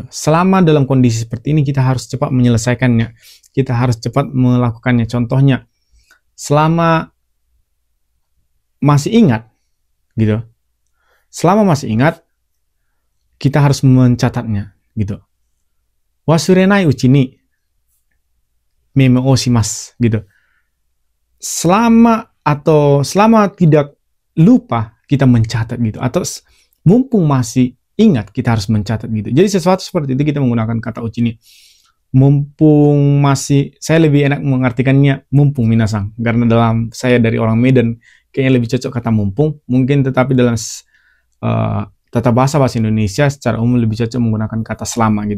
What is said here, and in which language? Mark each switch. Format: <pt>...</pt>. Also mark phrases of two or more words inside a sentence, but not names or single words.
<id>Selama dalam kondisi seperti ini kita harus cepat menyelesaikannya, kita harus cepat melakukannya. Contohnya, selama masih ingat, gitu. Selama masih ingat, kita harus mencatatnya, gitu.</id> <ja>忘れないうちにメモをします,</ja> <id>gitu. Selama tidak lupa, kita mencatat, gitu. Atau mumpung masih ingat, kita harus mencatat, gitu. Jadi sesuatu seperti itu kita menggunakan kata</id> <ja>うちに.</ja> <id>Mumpung masih, saya lebih enak mengartikannya mumpung minasang, karena dalam saya dari orang Medan kayaknya lebih cocok kata mumpung mungkin, tetapi dalam tata bahasa Indonesia secara umum lebih cocok menggunakan kata selama, gitu.</id>